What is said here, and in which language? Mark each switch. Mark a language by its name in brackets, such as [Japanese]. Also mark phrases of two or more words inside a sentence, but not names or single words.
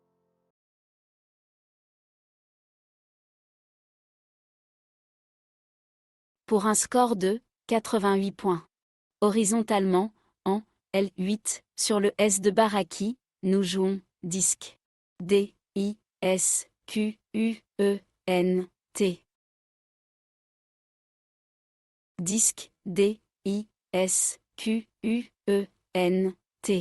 [French] Pour un score de 88 points. Horizontalement, en L8, sur le S de Baraki, nous jouons disque. D, I, S, Q, U, E, N, T. Disque, D, I, S, Q, U, E, N, T.